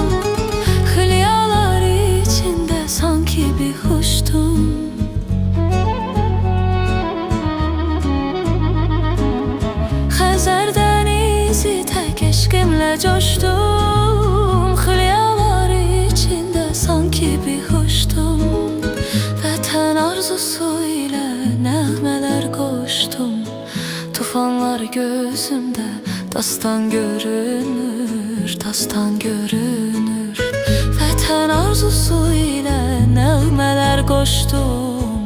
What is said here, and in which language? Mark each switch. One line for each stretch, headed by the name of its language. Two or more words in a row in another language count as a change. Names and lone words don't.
Turkish: Xülyalar içinde sanki bir huştum.
Azerbaijani: Xəzər dənizi tek eşqimlə coşdum.
Turkish: Xülyalar içinde sanki bir huştum.
Azerbaijani: Vətən arzusu ilə nəğmələr qoşdum. Tufanlar gözümdə dastan görünür, dastan görünür. Vətən arzusu ilə nəğmələr qoşdum.